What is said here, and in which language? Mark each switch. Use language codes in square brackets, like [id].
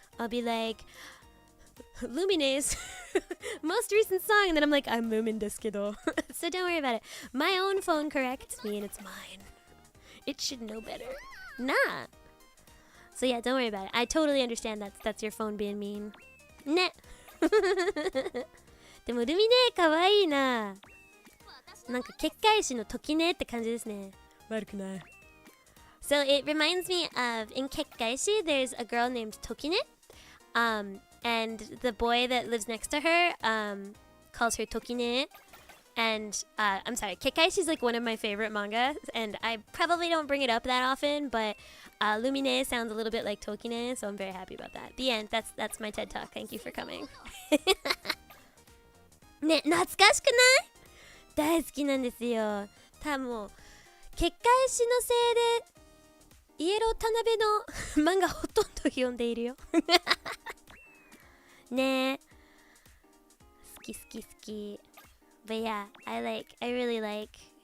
[en] I'll be like, Lumine's most recent song, and then I'm like, I'm Lumin [ja] desu kedo. [en] So don't worry about it. My own phone corrects me, and it's mine. It should know better. Nah. So yeah, don't worry about it. I totally understand that's your phone being mean. [ja] Ne. でもルミネかわいいな。なんか結界師の時ねって感じですね。悪くない。 [en] So it reminds me of in Kekkaishi there's a girl named Tokine. And the boy that lives next to her calls her Tokine. And I'm sorry, Kekkaishi is like one of my favorite manga, and I probably don't bring it up that often, but Lumine sounds a little bit like Tokine, so I'm very happy about that. The end. That's my TED Talk. Thank you for coming. [ja] ね、懐かしくない？大好きなんですよ。多分結界師のせいでイエロー田辺の漫画ほとんど読んでいるよ。ねえ、好き。 [en] But yeah, I really like